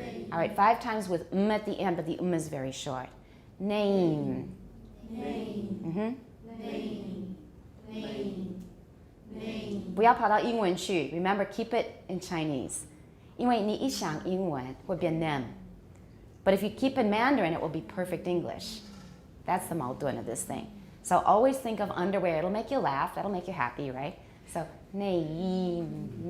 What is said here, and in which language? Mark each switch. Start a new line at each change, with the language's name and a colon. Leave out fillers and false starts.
English: All right, 5 times with at the end, but the is very short. Name. Name.
Chinese: 不要跑到英文去.
English: Remember, keep it in Chinese.
Chinese: 因为你一想英文会变 nem.
English: But if you keep in Mandarin, it will be perfect English. That's the 矛盾 of this thing. So always think of underwear. It'll make you laugh. That'll make you happy, right? So, name.